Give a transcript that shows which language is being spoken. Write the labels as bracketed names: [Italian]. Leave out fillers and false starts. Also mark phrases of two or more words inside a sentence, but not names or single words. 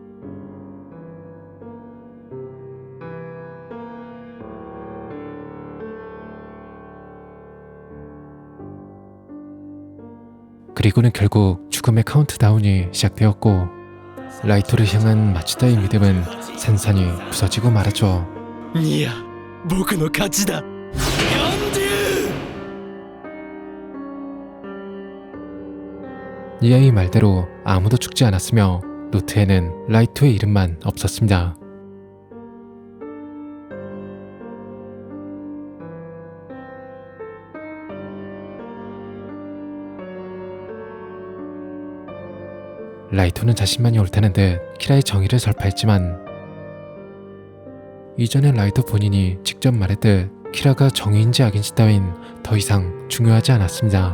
[Korean] 그리고는 결국 죽음의 카운트다운이 시작되었고, 라이토를 향한 마츠다의 믿음은 산산이 부서지고 말았죠. [Japanese] ニア僕の勝ちだ [Korean] 니아의 말대로 아무도 죽지 않았으며 노트에는 라이토의 이름만 없었습니다. 라이토는 자신만이 옳다는 듯 키라의 정의를 설파했지만 이전에 라이토 본인이 직접 말했듯 키라가 정의인지 악인지 따윈 더 이상 중요하지 않았습니다.